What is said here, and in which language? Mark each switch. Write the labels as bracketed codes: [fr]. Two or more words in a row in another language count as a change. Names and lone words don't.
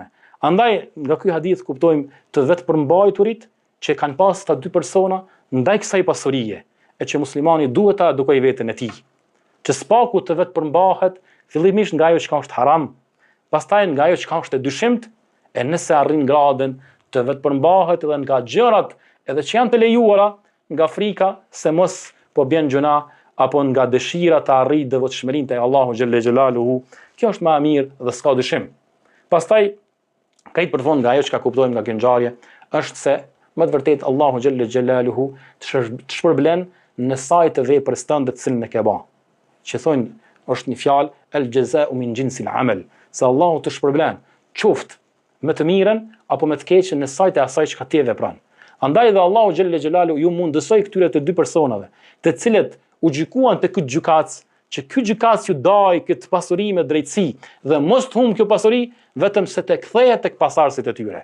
[sq] Andaj nga ky hadith kuptojmë të vetë përmbajturit që kanë pas ta dy persona ndaj kësaj pasurie, e që muslimani duhet ta edukojë veten e tij, që spaku të vetë përmbahet fillimisht nga ajo që është haram, pastaj nga ajo që është e dyshimt, e nëse arrin gradën të vetë përmbahet edhe nga gjërat edhe që janë të lejuara, nga frika se mos po bjen gjuna, apo nga dëshira të arrijë devotshmërinë te Allahu [ar] xhelle xhelaluhu. [sq] Kjo është më e mirë dhe s'ka dyshim. Pastaj Krejt për fond nga ajo që ka kuptojmë nga kjo ngjarje është se më të vërtet Allahu [ar] xhalla xhelaluhu [sq] të shpërblen në saj të veprës tënde të cilën e ke bën. Që thonë është një fjalë [ar] el jaza'u min jinsil amal, [sq] se Allahu të shpërblen qoftë me të mirën apo me të keqen në saj të asaj që ti vepron. Andaj dhe Allahu [ar] xhalla xhelaluhu [sq] ju mundësoi këtyre të dy personave, të cilët u gjykuan te këtë gjykatës, që ky gjykatës ju dai këtë pasuri me drejtësi dhe mos të humb kjo pasuri vetëm se të kthehet tek pasardhësit e tyre.